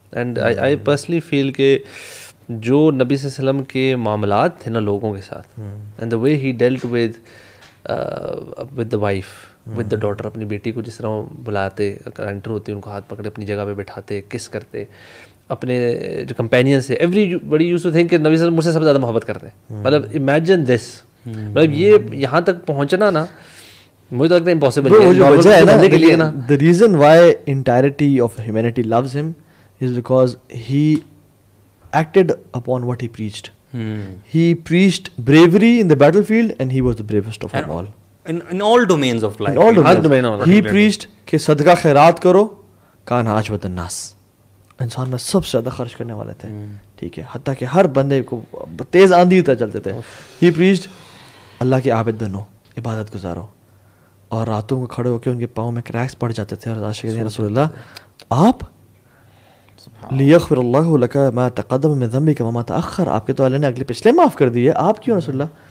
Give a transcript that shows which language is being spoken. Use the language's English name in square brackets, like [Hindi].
[English] and I personally feel [Urdu] کہ جو نبی صلی اللہ علیہ وسلم کے معاملات تھے نا لوگوں کے ساتھ, [English] and the way he dealt with the wife, with the daughter, [Urdu] اپنی بیٹی کو جس طرح بلاتے, انٹر ہوتی ان کو ہاتھ پکڑے اپنی جگہ پہ بٹھاتے, کس کرتے, اپنے جو کمپینینس ہے, [English] everybody used to think [Urdu] کہ نبی صلی اللہ علیہ وسلم مجھ سے سب سے زیادہ محبت کرتے ہیں. مطلب [English] imagine this, [Urdu] مطلب یہ یہاں تک پہنچنا نا مجھے تو لگتا ہے امپاسبل ہے. [English] The reason why entirety of humanity loves him is because he acted upon what he preached. He preached bravery in the battlefield and he was the bravest of them all. In all domains of life. He preached [Urdu] کہ صدقہ خیرات کرو, [Arabic] کان عاجبۃ الناس, [Urdu] انسان میں سب سے زیادہ خرچ کرنے والے تھے, ٹھیک ہے, حتیٰ کہ ہر بندے کو تیز آندھی طرح چلتے تھے. [English] He preached [Urdu] اللہ کے عابد بنو, عبادت گزارو, اور راتوں کو کھڑے ہو کے ان کے پاؤں میں کریکس پڑ جاتے تھے, اور عاشق رسول اللہ آپ [Arabic] لیغفر اللہ لک ما تقدم من ذنبک وما تأخر, [Urdu] آپ کے تو اللہ نے اگلے پچھلے معاف کر دیے, آپ کیوں رسول اللہ.